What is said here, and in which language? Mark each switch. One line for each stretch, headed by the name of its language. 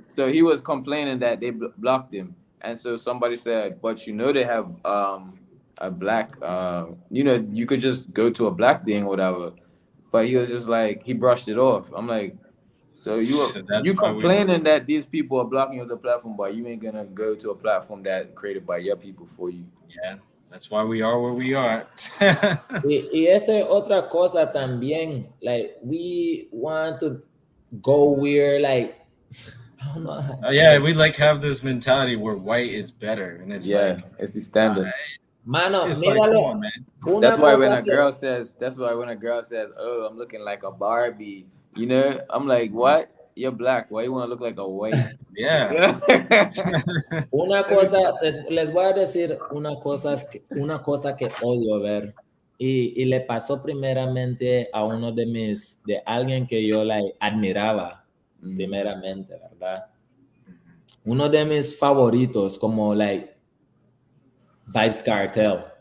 English: So he was complaining that they blocked him. And so somebody said, but they have a black, you could just go to a black thing or whatever. But he was just like, he brushed it off. I'm like, so you complaining that these people are blocking you on the platform, but you ain't gonna go to a platform that created by your people for you. Yeah, that's why we are where we are.
Spanish: y esa es otra cosa también.
English: Like, we want to go where, like, I don't know. We have this mentality where white is better, and it's it's the standard.
Spanish: Mano,
English: it's like, come on, man. That's why when a girl says, "Oh, I'm looking like a Barbie," I'm like, "What? You're black. Why you want to look like a white?" Yeah.
Spanish: Una cosa, les voy a decir una cosa que odio ver. Y le pasó primeramente a uno de alguien que yo admiraba primeramente, ¿verdad? Uno de mis favoritos, como Vybz Kartel.